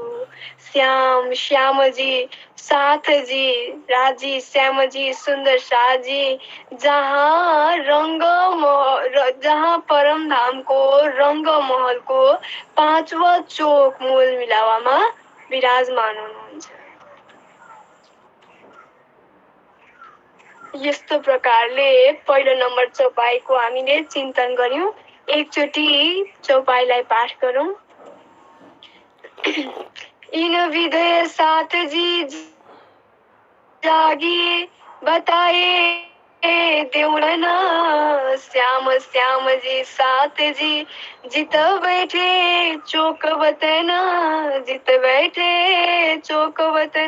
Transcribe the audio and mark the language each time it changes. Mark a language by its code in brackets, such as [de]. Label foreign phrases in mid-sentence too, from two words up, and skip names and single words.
[ne] श्यामजी साथजी राजी श्यामजी सुन्दर साथजी जहाँ परमधामको रङ्गमहलको 5वां चोक मूल मिलावामा विराजमान हुनुहुन्छ। यस्तो प्रकारले पहिलो नम्बर चौपाईको हामीले चिन्तन गर्यौं। एकचोटि चौपाईलाई पाठ गरौँ। [hi] इन विधय साथ जी जागी बताए देवड़न, श्याम श्याम जी साथ जी जित बैठे चौक वतन, जित बैठे चौक वतन।